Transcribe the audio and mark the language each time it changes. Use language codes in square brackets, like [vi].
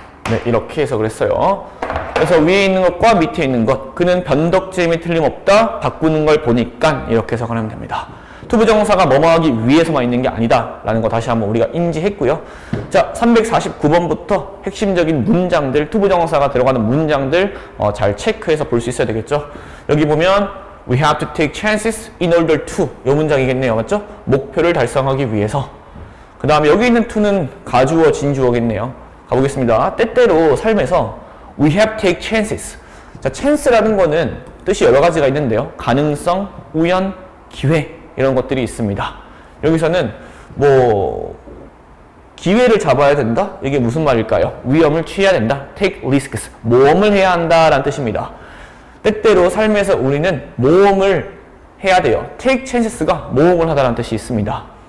[ko] 네, 이렇게 해석을 했어요. 그래서 위에 있는 것과 밑에 있는 것, 그는 변덕쟁이에 틀림없다. 바꾸는 걸 보니까 이렇게 해석을 하면 됩니다. 투부정사가 뭐뭐하기 위해서만 있는 게 아니다 라는 거 다시 한번 우리가 인지했고요. 자, 349번부터 핵심적인 문장들, 투부정사가 들어가는 문장들 잘 체크해서 볼 수 있어야 되겠죠. 여기 보면 [en] We have to take chances in order to [ko] 이 문장이겠네요. 맞죠? 목표를 달성하기 위해서. 그 다음에 여기 있는 to는 가주어, 진주어겠네요. 가보겠습니다. 때때로 삶에서 [en] We have to take chances. [ko] 자, chance라는 거는 뜻이 여러 가지가 있는데요. 가능성, 우연, 기회 이런 것들이 있습니다. 여기서는 뭐 기회를 잡아야 된다? 이게 무슨 말일까요? 위험을 취해야 된다. [en] take risks. [ko] 모험을 해야 한다라는 뜻입니다. 때때로 삶에서 우리는 모험을 해야 돼요. take chances가 모험을 하다라는 뜻이 있습니다.